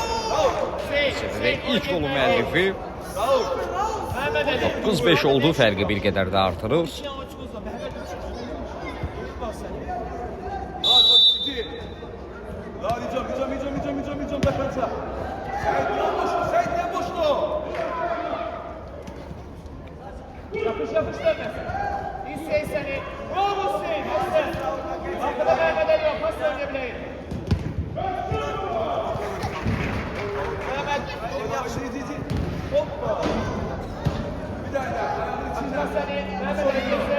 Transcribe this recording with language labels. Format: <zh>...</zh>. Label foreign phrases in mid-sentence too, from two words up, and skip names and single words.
<az>İlk golun müəllifi 9-5 oldu, fərqi bir qədər də artırır.</az> <tr>Yapış dönmez. Hüseyin seni. Bravo Hüseyin. Arkada Mehmet Ali yok. Pas oynayabilir. Hoppa. Bir daha. Seni. Mehmet Ali girse.</tr>